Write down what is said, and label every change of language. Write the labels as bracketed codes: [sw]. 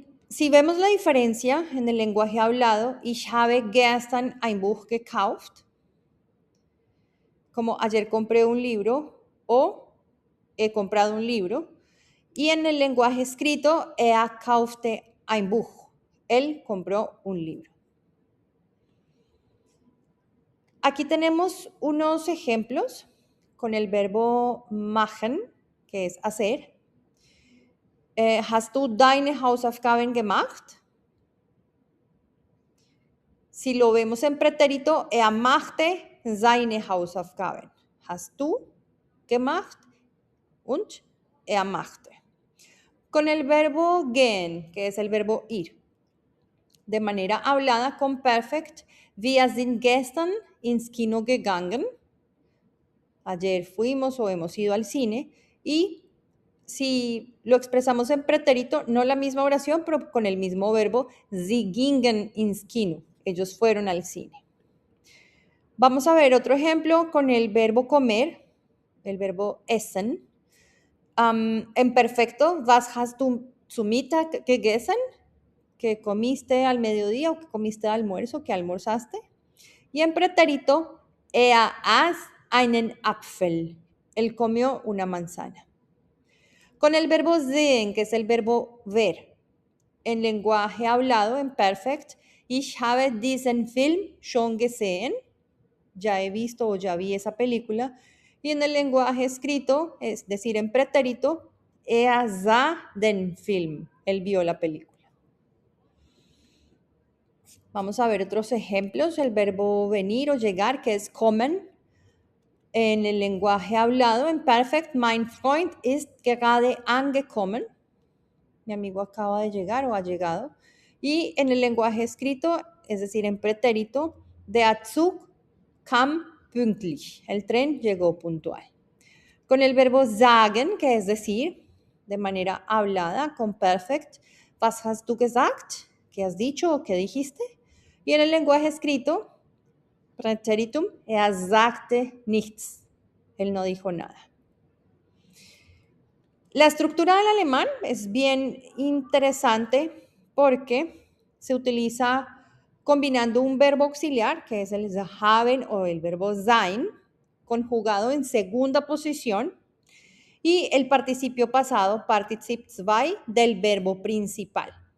[es] Si vemos la diferencia en el lenguaje hablado, [de] ich habe gestern ein Buch gekauft, [es] como ayer compré un libro o he comprado un libro, y en el lenguaje escrito, [de] er kaufte ein Buch, [es] él compró un libro. Aquí tenemos unos ejemplos con el verbo machen, que es hacer. [de] Hast du deine Hausaufgaben gemacht? [es] Si lo vemos en pretérito, [de] er machte seine Hausaufgaben. Hast du gemacht und er machte. [es] Con el verbo gehen, que es el verbo ir, de manera hablada con perfect, [de] wir sind gestern ins Kino gegangen. [es] Ayer fuimos o hemos ido al cine. Y si lo expresamos en pretérito, no la misma oración, pero con el mismo verbo, [de] sie gingen ins Kino. [es] Ellos fueron al cine. Vamos a ver otro ejemplo con el verbo comer. el verbo essen. En perfecto, [de] was hast du zu Mittag gegessen? [es] Que comiste al mediodía o que comiste al almuerzo, que almorzaste. Y en pretérito, [de] aß einen Apfel. [es] Él comió una manzana. Con el verbo sehen, que es el verbo ver, en lenguaje hablado, en perfect, [de] ich habe diesen Film schon gesehen. [es] Ya he visto o ya vi esa película. Y en el lenguaje escrito, es decir, en pretérito, [de] sah den Film. [es] Él vio la película. Vamos a ver otros ejemplos. El verbo venir o llegar, que es kommen. En el lenguaje hablado, en perfect, [de] mein Freund ist gerade angekommen. [es] Mi amigo acaba de llegar o ha llegado. Y en el lenguaje escrito, es decir, en pretérito, [de] der Zug kam pünktlich. [es] El tren llegó puntual. Con el verbo sagen, que es decir, de manera hablada, con perfect, [de] was hast du gesagt? [es] ¿Qué has dicho o qué dijiste? Y en el lenguaje escrito, Präteritum, [de] sagte nichts. [es] Él no dijo nada. La estructura del alemán es bien interesante porque se utiliza combinando un verbo auxiliar, que es el haben o el verbo sein, conjugado en segunda posición, y el participio pasado, Partizip 2, del verbo principal.